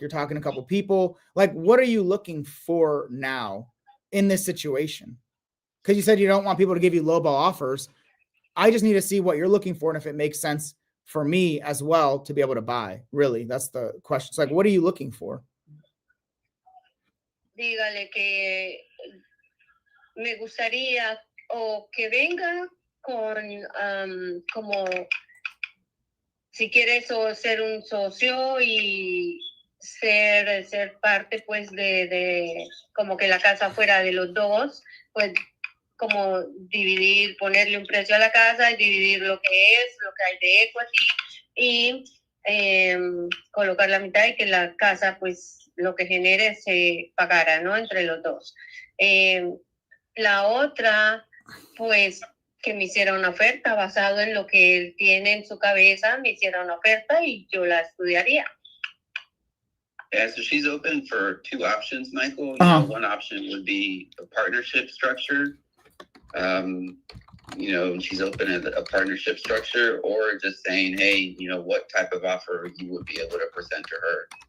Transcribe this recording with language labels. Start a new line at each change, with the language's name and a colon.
English: You're talking to a couple people. Like, what are you looking for now in this situation? Because you said you don't want people to give you lowball offers. I just need to see what you're looking for and if it makes sense for me as well to be able to buy. Really, that's the question. It's like, what are you looking for?
Spanish: Dígale que me gustaría o que venga con como si quieres ser un socio y ser parte pues de como que la casa fuera de los dos, pues como dividir, ponerle un precio a la casa y dividir lo que hay de equity y colocar la mitad y que la casa pues lo que genere se pagara, ¿no? Entre los dos. La otra, pues, que me hiciera una oferta basado en lo que él tiene en su cabeza, me hiciera una oferta y yo la estudiaría.
English: Yeah, so she's open for 2 options, Michael. You know, one option would be a partnership structure. You know, she's open at a partnership structure, or just saying, hey, you know, what type of offer you would be able to present to her.